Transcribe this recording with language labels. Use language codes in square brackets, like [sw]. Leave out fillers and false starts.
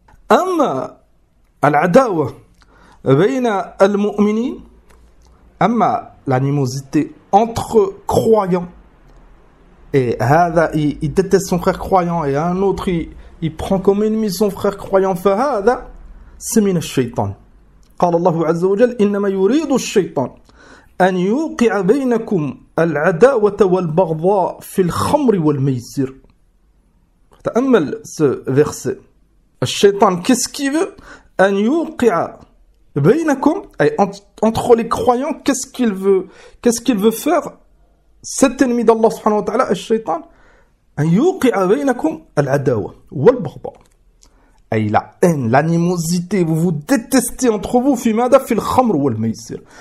[ar] Amma al-adawa bayna al-mu'minin, amma [fr] l'animosité entre croyants et hada il déteste son frère croyant et un autre il prend comme ennemi son frère croyant. Fahada, c'est [ar] min al-shaytan. قال الله عز وجل إنما يريد الشيطان أن يوقع بينكم العداوة والبغضاء في الخمر والميسر. تأمل [fr] ce verset. الشيطان qu'est-ce qu'il veut? [ar] أن يوقع بينكم أي [fr] entre les croyants qu'est-ce qu'il veut faire cet ennemi d'Allah [ar] سبحانه وتعالى الشيطان أن يوقع بينكم العداوة والبغضاء أي [fr] la haine, l'animosité, vous vous détestez entre vous, [ar] في ماذا في الخمر والميسر.